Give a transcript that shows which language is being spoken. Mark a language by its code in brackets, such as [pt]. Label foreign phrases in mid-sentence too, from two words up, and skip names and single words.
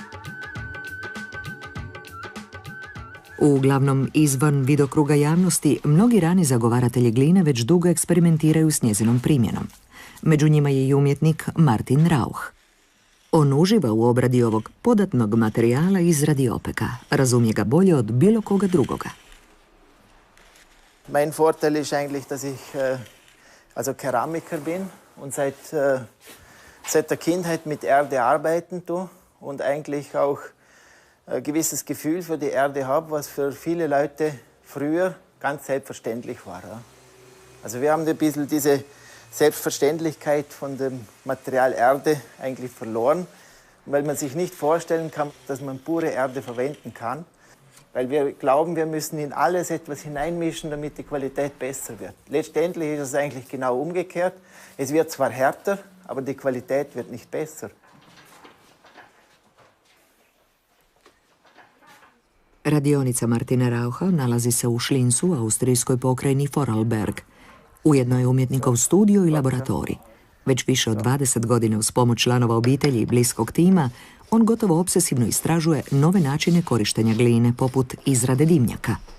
[hr] Uglavnom, izvan vidokruga javnosti, mnogi rani zagovaratelji gline već dugo eksperimentiraju s njezinom primjenom. Među njima je i umjetnik Martin Rauch. On uživa u obradi ovog podatnog materijala i izradi opeka. Razumije ga bolje od bilo koga drugoga. [de] Mein Vorteil ist eigentlich, dass ich also Keramiker bin und seit der Kindheit mit Erde arbeiten tue und eigentlich auch ein gewisses Gefühl für die Erde habe, was für viele Leute früher ganz selbstverständlich war. Ja. Also wir haben ein bisschen diese Selbstverständlichkeit von dem Material Erde eigentlich verloren, weil man sich nicht vorstellen kann, dass man pure Erde verwenden kann. Weil wir glauben, wir müssen in alles etwas hineinmischen, damit die Qualität besser wird. Letztendlich ist es eigentlich genau umgekehrt. Es wird zwar härter, aber die Qualität wird nicht besser. [hr] Radionica Martina Raucha nalazi se u Schlinsu, austrijskoj pokrajini Vorarlberg. Ujedno je umjetnikov studio i laboratorij. Već više od 20 godina uz pomoć članova obitelji i bliskog tima, on gotovo obsesivno istražuje nove načine korištenja gline, poput izrade dimnjaka.